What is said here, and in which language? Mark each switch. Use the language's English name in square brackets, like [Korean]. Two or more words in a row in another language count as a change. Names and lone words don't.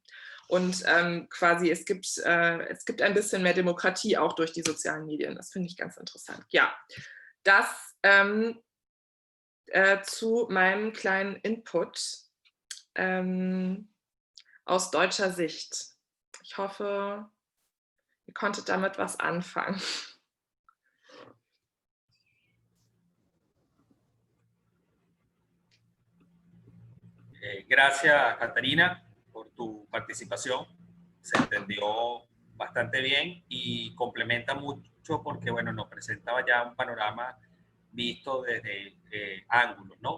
[German] Und quasi es gibt ein bisschen mehr Demokratie auch durch die sozialen Medien. Das finde ich ganz interessant. Ja, das zu meinem kleinen Input aus deutscher Sicht. Ich hoffe, ihr konntet damit was anfangen. [Spanish] Gracias, Catarina, por tu participación. Se entendió bastante bien y complementa mucho porque, bueno, nos presentaba ya un panorama visto desde ángulos, ¿no?